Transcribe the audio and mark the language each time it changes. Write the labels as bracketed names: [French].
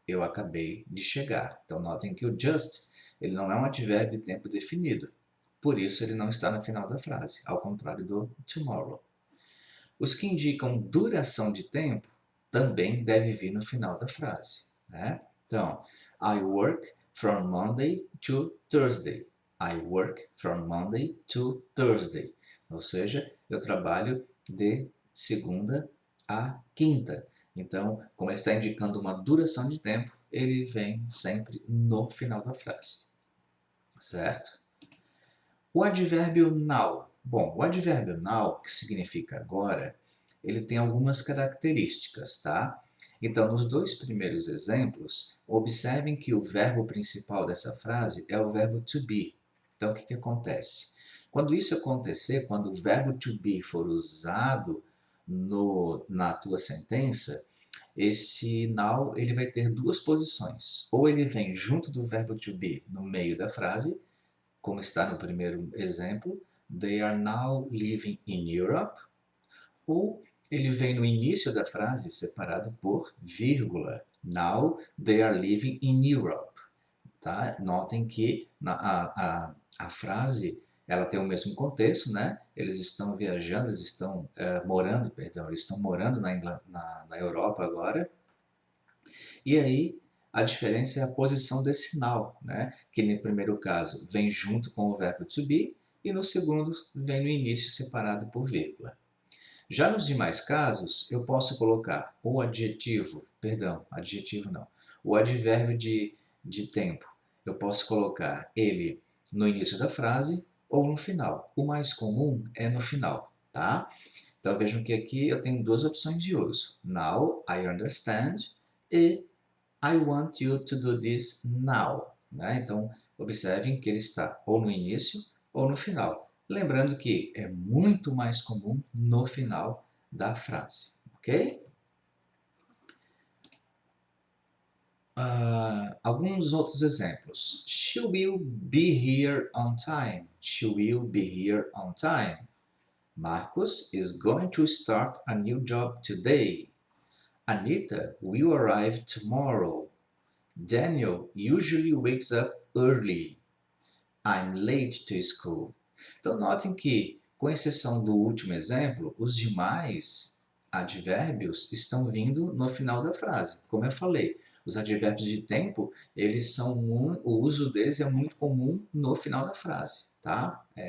[Portuguese] Eu acabei de chegar. Então, notem que o just ele não é um advérbio de tempo definido. Por isso, ele não está no final da frase, ao contrário do tomorrow. Os que indicam duração de tempo também devem vir no final da frase, né? [English] Então, I work from Monday to Thursday. I work from Monday to Thursday. [Portuguese] Ou seja, eu trabalho de segunda a quinta. Então, como ele está indicando uma duração de tempo, ele vem sempre no final da frase, certo? O advérbio now. Bom, o advérbio now, que significa agora, ele tem algumas características, tá? Então, nos dois primeiros exemplos, observem que o verbo principal dessa frase é o verbo to be. Então, o que acontece? Quando isso acontecer, quando o verbo to be for usado na tua sentença, esse now ele vai ter duas posições. Ou ele vem junto do verbo to be no meio da frase, como está no primeiro exemplo, [English] they are now living in Europe, [Portuguese] ou ele vem no início da frase separado por vírgula. [English] Now they are living in Europe. [Portuguese] Tá? Notem que a frase ela tem o mesmo contexto, né? Eles estão viajando, eles estão morando, perdão, eles estão morando na Europa agora. E aí a diferença é a posição decimal, né? Que no primeiro caso vem junto com o verbo to be e no segundo vem no início separado por vírgula. Já nos demais casos, eu posso colocar o adjetivo, perdão, adjetivo não, o advérbio de tempo. Eu posso colocar ele no início da frase ou no final. O mais comum é no final, tá? Então vejam que aqui eu tenho duas opções de uso. [English] Now I understand e I want you to do this now. [Portuguese] Né? Então, observem que ele está ou no início ou no final. Lembrando que é muito mais comum no final da frase. Ok? Alguns outros exemplos. [English] She will be here on time. She will be here on time. Marcus is going to start a new job today. Anita will arrive tomorrow. Daniel usually wakes up early. I'm late to school. [Portuguese] Então, notem que, com exceção do último exemplo, os demais advérbios estão vindo no final da frase. Como eu falei, os advérbios de tempo, o uso deles é muito comum no final da frase, tá?